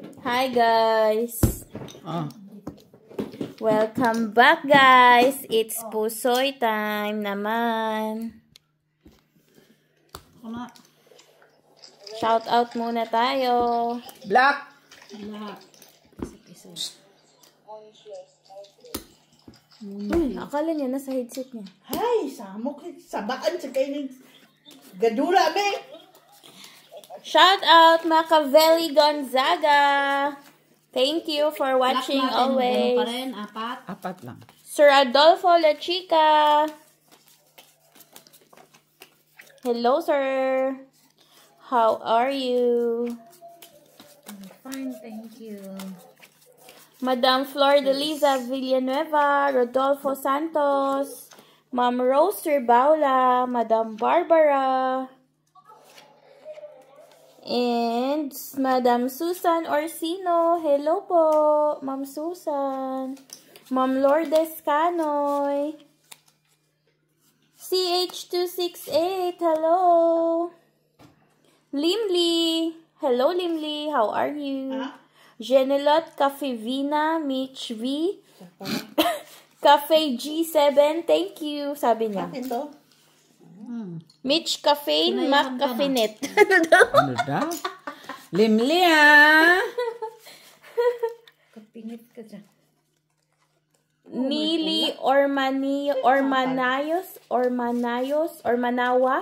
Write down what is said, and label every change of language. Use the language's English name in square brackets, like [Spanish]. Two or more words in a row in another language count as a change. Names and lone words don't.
[English] Hi guys! Oh. Welcome back guys! It's Pusoy time naman. Shout out [Filipino] muna tayo. [English] Black! [Filipino] Uy, akala niya nasa headset niya. [Cebuano] Hay, samok sabaan sa kainin. Gadura me. [English] Shout out Machiavelli Gonzaga. Thank you for watching always. [Filipino] Apat lang. [English] Sir Adolfo La Chica. Hello sir. How are you? I'm fine, thank you. Madam Flor de Liza Villanueva, Rodolfo Santos, Ma'am Rose Ribaula, Madam Barbara, and Madam Susan Orsino. Hello po, Ma'am Susan. Ma'am Lourdes Canoy. CH268, hello. Limli. Hello, Limli. How are you? Genelot Cafevina, Mitch V. Cafe G7, thank you, [Filipino] sabi niya. Ito. [English] Mitch Caffeine, Mac Caffeinet. [Filipino] Ano daw? Limli ha? Kapingit ka dyan. Nili Ormanawa.